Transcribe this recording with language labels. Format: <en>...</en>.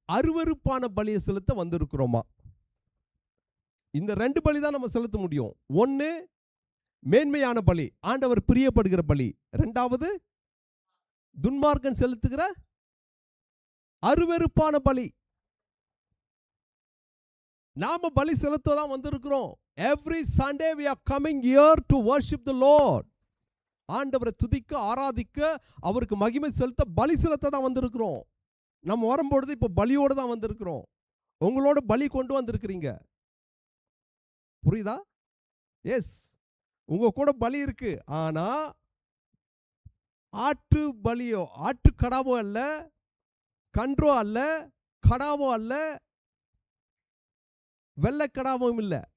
<ta>அருவருப்பான பலியை செலுத்த வந்திருக்கிறோமா? இந்த 2 பலி தான் நம்ம செலுத்த முடியும். ஒன்னு மேன்மையான பலி, ஆண்டவர் பிரியப்படுகிற பலி. இரண்டாவது துன்மார்க்கன் செலுத்துகிற அருவருப்பான பலி. நாம பலி செலுத்த தான் வந்திருக்கிறோம்.</ta> <en>Every Sunday we are coming here to worship the Lord.</en> <ta>ஆண்டவரை துதிக்க, ஆராதிக்க, அவருக்கு மகிமை செலுத்த, பலி செலுத்த தான் வந்திருக்கிறோம். நம்ம வரும்பொழுது இப்போ பலியோடு தான் வந்திருக்கிறோம். உங்களோட பலி கொண்டு வந்திருக்கிறீங்க. புரியுதா? எஸ், உங்க கூட பலி இருக்கு. ஆனா ஆட்டு பலியோ, ஆட்டு கடாவோ அல்ல, கன்றோ அல்ல, கடாவோ அல்ல, வெள்ளை கடாவும் இல்லை.</ta>